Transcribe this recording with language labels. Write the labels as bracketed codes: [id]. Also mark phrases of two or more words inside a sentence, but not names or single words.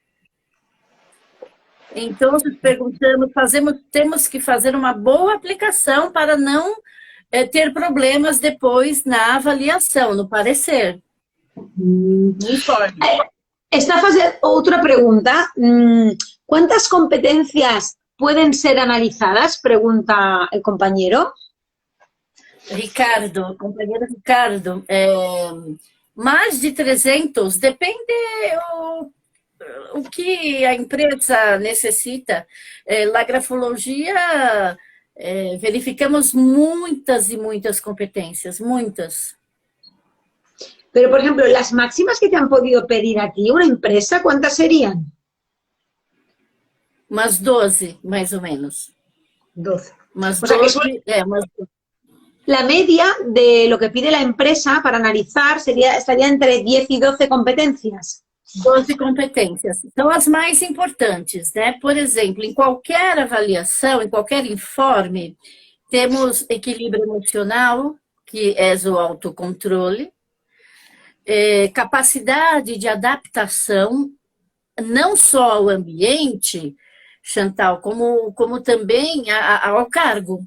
[pt] Então, se perguntamos, temos que fazer uma boa aplicação para não ter problemas depois na avaliação, no parecer. No informe. Esta fase, outra pergunta. [es] ¿Cuántas competencias pueden ser analizadas? Pregunta el compañero. [pt] Ricardo, companheiro Ricardo, mais de 300, depende o que a empresa necessita. Na grafologia, verificamos muitas e muitas competências, muitas. [es] Pero, por ejemplo, las máximas que te han podido pedir a ti, una empresa, ¿cuántas serían? [pt] Umas 12, mais ou menos. 12. Umas 12, umas 12. [es] La media de lo que pide la empresa para analizar estaría entre 10 y 12 competencias. [pt] 12 competências. São as mais importantes, né? Por exemplo, em qualquer avaliação, em qualquer informe, temos equilíbrio emocional, que é o autocontrole, capacidade de adaptação, não só ao ambiente, Chantal, como também ao cargo.